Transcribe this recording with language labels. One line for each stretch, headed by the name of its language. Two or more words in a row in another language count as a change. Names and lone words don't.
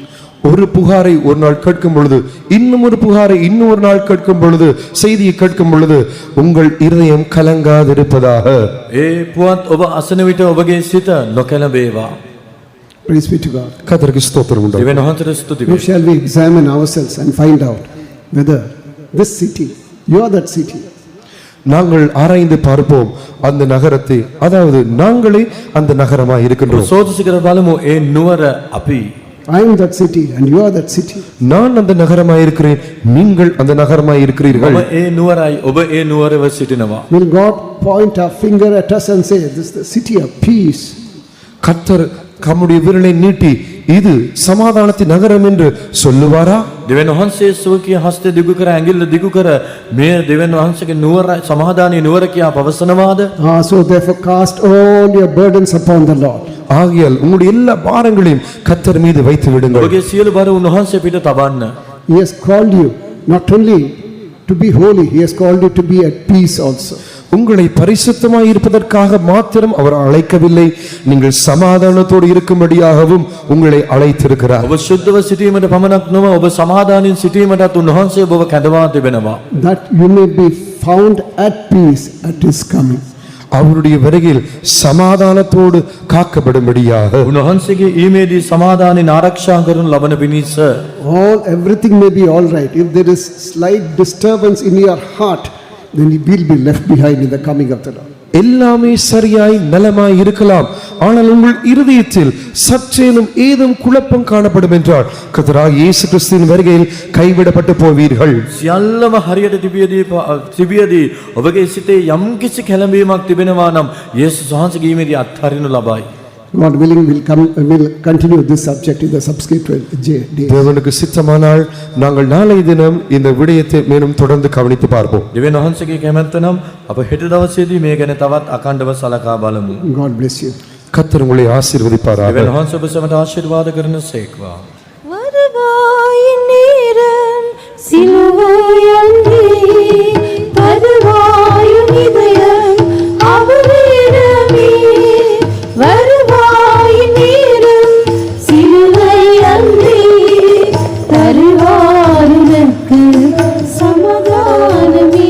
Tamil: ஒரு புகாரை ஒரு நாள் கேட்கும் பொழுது, இன்னும் ஒரு புகாரை இன்னொரு நாள் கேட்கும் பொழுது, செய்தியை கேட்கும் பொழுது உங்கள் இருதயம் கலங்காதிருப்பதாக.
Sinhala: ඒ පුවත් ඔබ අසන විට ඔබගේ සිත නොකැළඹේවා.
English: Praise be to God.
Tamil: கர்த்தருக்கு ஸ்தோத்திரம் உண்டாகட்டும்.
Sinhala: දෙවියන් වහන්සේට ස්තුති
English: Now
Sinhala: වේ.
English: shall we examine ourselves and find out whether this city, you are that city.
Tamil: நாங்கள் ஆராய்ந்து பார்ப்போம் அந்த நகரத்தை, அதாவது நாங்களே அந்த நகரமாய் இருக்கின்றோம்.
Sinhala: සෝදිසි කර බලමු ඒ නුවර අපි.
English: I am that city and you are that city.
Tamil: நான் அந்த நகரமாய் இருக்கிறேன், நீங்கள் அந்த நகரமாய் இருக்கிறீர்கள்.
Sinhala: ඔබ ඒ නුවරයි, ඔබ ඒ නුවරව සිටිනවා.
English: Will God point a finger at us and say, this is the city of peace?
Tamil: கர்த்தர் தம்முடைய விரலை நீட்டி இது சமாதானத்தின் நகரம் என்று சொல்லுவாரா?
Sinhala: දෙවියන් වහන්සේ සුවකීය හස්තය දිගු කර ඇඟිල්ල දිගු කර මේ දෙවියන් වහන්සේගේ නුවර සමාදානයේ නුවර කියා පවසනවාද?
English: So therefore cast all your burdens upon the Lord.
Tamil: ஆகையால் உங்களுடைய எல்லா பாரங்களையும் கர்த்தர் மீது வைத்து விடுங்கள்.
Sinhala: ඔබගේ සියලු බර උන්වහන්සේ පිට තබන්න.
English: He has called you not only to be holy, he has called you to be at peace also.
Tamil: உங்களை பரிசுத்தமாய் இருப்பதற்காக மாத்திரம் அவர் அழைக்கவில்லை, நீங்கள் சமாதானத்தோடு இருக்கும்படியாகவும் உங்களை அழைத்திருக்கிறார்.
Sinhala: ඔබ සුද්ධව සිටීමට පමණක් නොව ඔබ සමාදානයෙන් සිටීමටත් උන්වහන්සේ ඔබව කැඳවා තිබෙනවා.
English: That you may be found at peace at his coming.
Tamil: அவருடைய வருகையில் சமாதானத்தோடு காக்கப்படும்படியாக
Sinhala: උන්වහන්සේගේ ඊමේදී සමාදානයෙන් ආරක්ෂා කරනු ලබන පිණිස
English: Everything may be all right. If there is slight disturbance in your heart, then you will be left behind in the coming of the Lord.
Tamil: எல்லாமே சரியாய் நலமாய் இருக்கலாம், ஆனால் உங்கள் இருதயத்தில் சற்றேனும் ஏதும் குழப்பம் காணப்படும் என்றால் கர்த்தராகிய இயேசு கிறிஸ்துவின் வருகையில் கைவிடப்பட்டு போவீர்கள்.
Sinhala: සියල්ලම හරියට තිබියදී ඔබගේ සිතේ යම්කිසි කැළඹීමක් තිබෙනවා නම් යේසුස් වහන්සේ ගීමේදී අත්හරිනු ලබයි.
English: God willing, will continue this subject in the subsequent days.
Tamil: தேவனுக்கு சித்தமானால் நாங்கள் நாளை தினம் இந்த விடயத்தை மேலும் தொடர்ந்து கவனித்து பார்ப்போம்.
Sinhala: දෙවියන් වහන්සේගේ කැමැත්ත නම් අප හෙට දවසේදී මේ ගැන තවත් අඛණ්ඩව සලකා බලමු.
English: God bless you.
Tamil: கர்த்தர் உங்களை ஆசீர்வதிப்பாராக.
Sinhala: දෙවියන් වහන්සේ ඔබ සැමට ආශිර්වාද කරන සේක්වා.
Tamil: வருவாயின் நேரம் சிலுவையன்றி தருவாயின் இதயம் அவரிடமே. வருவாயின் நேரம் சிலுவையன்றி தருவாருக்கு சமாதானமே.